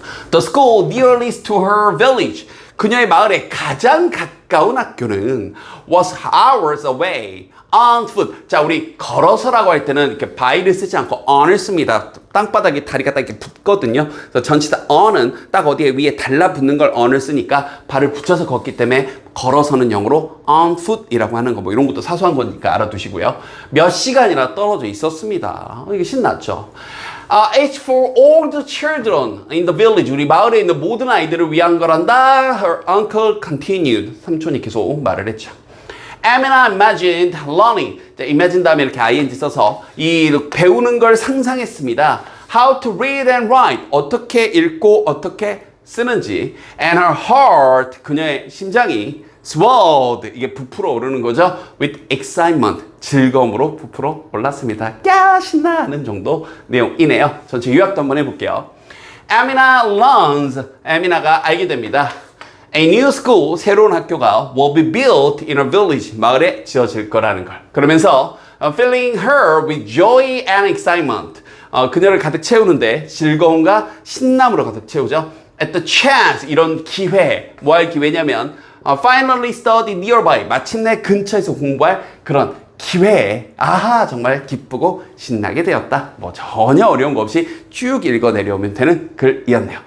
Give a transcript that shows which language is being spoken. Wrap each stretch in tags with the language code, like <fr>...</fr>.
<en>The school nearest to her village.</en> <ko>그녀의 마을에 가장 가까운 학교는</ko> <en>was hours away on foot.</en> <ko>자, 우리 걸어서라고 할 때는 이렇게 by를 쓰지 않고 on을 씁니다. 땅바닥에 다리가 딱 이렇게 붙거든요. 그래서 전체 다 on은 딱 어디에 위에 달라붙는 걸 on을 쓰니까 발을 붙여서 걷기 때문에 걸어서는 영어로 on foot이라고 하는 거. 뭐 이런 것도 사소한 거니까 알아두시고요. 몇 시간이나 떨어져 있었습니다. 이게 신났죠.</ko> <en>It's for all the children in the village.</en> <ko>우리 마을에 있는 모든 아이들을 위한 거란다.</ko> <en>Her uncle continued.</en> <ko>삼촌이 계속 말을 했죠.</ko> <en>Amina imagined learning.</en> <ko>imagine 다음에 이렇게 ing 써서 이 배우는 걸 상상했습니다.</ko> <en>How to read and write.</en> <ko>어떻게 읽고 어떻게 쓰는지.</ko> <en>And her heart.</en> <ko>그녀의 심장이 swelled. 이게 부풀어 오르는 거죠.</ko> <en>With excitement.</en> <ko>즐거움으로 부풀어 올랐습니다. 야, 신나 하는 정도 내용이네요. 전체 요약도 한번 해볼게요.</ko> <en>Amina learns.</en> <ko>Amina가 알게 됩니다.</ko> <en>A new school,</en> <ko>새로운 학교가</ko> <en>will be built in a village,</en> <ko>마을에 지어질 거라는 걸. 그러면서</ko> <en>filling her with joy and excitement.</en> <ko>그녀를 가득 채우는데 즐거움과 신남으로 가득 채우죠.</ko> <en>At the chance,</en> <ko>이런 기회, 뭐 할 기회냐면</ko> <en>finally study nearby,</en> <ko>마침내 근처에서 공부할 그런 기회에 아하 정말 기쁘고 신나게 되었다. 뭐 전혀 어려운 거 없이 쭉 읽어 내려오면 되는 글이었네요.</ko>